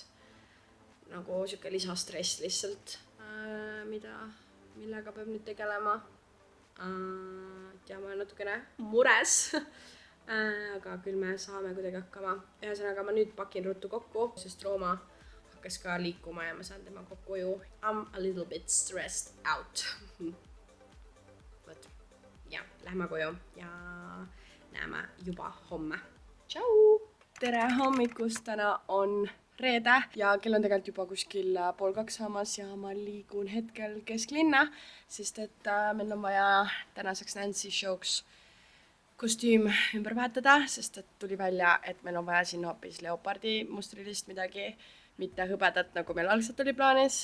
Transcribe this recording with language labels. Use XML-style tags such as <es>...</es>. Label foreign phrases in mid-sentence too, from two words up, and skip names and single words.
<et>Nagu siuke lisastress lihtsalt, millega peab nüüd tegelema. Ja ma olen natukene mures. Aga küll me saame kuidagi hakkama. Ühesõnaga ma nüüd pakin ruttu kokku, sest Rooma hakkas ka liikuma ja ma saan tema kokkuju.</et> <en>I'm a little bit stressed out.</en> <et>But ja, lähme koju ja näeme juba homme. Tšau! Tere hommikust, täna on reede ja kell on tegelikult juba kuskil 1:30 saamas ja ma liigun hetkel kesklinna, sest et meil on vaja tänaseks Nancy show'ks kostüüm ümber vahetada, sest et tuli välja, et meil on vaja sinna hoopis leopardi mustrilist midagi, mitte hõbedat, nagu meil algselt oli plaanis.</et>